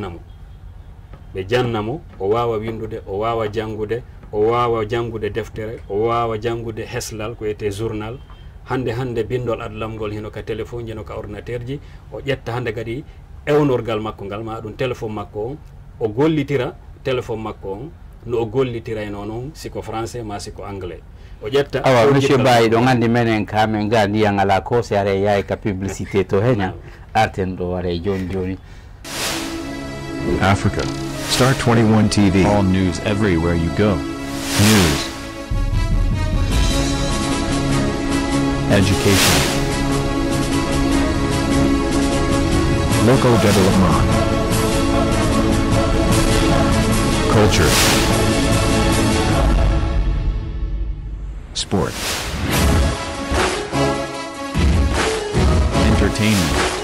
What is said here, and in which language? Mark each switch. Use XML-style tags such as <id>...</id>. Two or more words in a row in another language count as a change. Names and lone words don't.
<ff>jannamo o wawa windude o wawa janngude deftere o wawa janngude heslal ko wiyete journal hande bindol adlamgol heno ka téléphone ji no ka ordinateur ji o ƴetta hande kadi ewnorgal makko ngal ma ɗum téléphone makko on o gollitira téléphone makko on no o gollitirayno noon siko français ma siko anglais o ƴetta awa monsieur Baye ɗo gandi menen ka min ga ndiyan ala ko si are yahay ka publicité to heña arten ɗo ware joni</ff> <en>Africa Star 21 TV, all news everywhere you go. News, education, local development, culture, sport, entertainment.</en>